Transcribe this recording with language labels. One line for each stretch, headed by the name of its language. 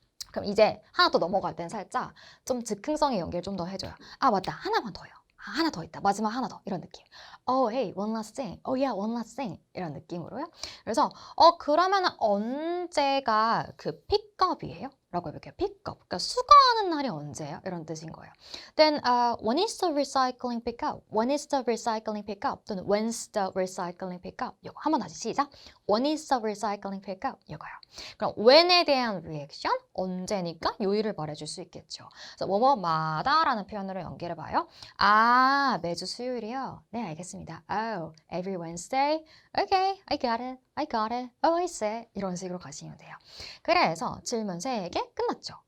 Korean: 그럼 이제 하나 더 넘어갈 땐 살짝 좀 즉흥성의 연기를 좀 더 해줘요. 맞다. 하나만 더요. 하나 더 있다. 마지막 하나 더. 이런 느낌.
English: Oh, hey, one last thing.
Korean: Oh, yeah, one last thing. 이런 느낌으로요. 그래서 그러면 언제가 그 픽업이에요? 라고 해볼게요. 픽업. 그러니까 수거하는 날이 언제예요? 이런 뜻인 거예요.
English: Then, when is the recycling pickup? When is the recycling pickup? 또는 when's the recycling pickup?
Korean: 이거 한번 다시 시작.
English: When is the recycling pickup?
Korean: 이거요. 그럼 when에 대한 리액션? 언제니까 요일을 말해줄 수 있겠죠. 그래서 뭐뭐마다라는 표현으로 연결해봐요. 매주 수요일이요? 네, 알겠습니다.
English: Oh, every Wednesday? Okay, I got it. I got it. Oh, I see.
Korean: 이런 식으로 가시면 돼요. 그래서 질문 3개 끝났죠.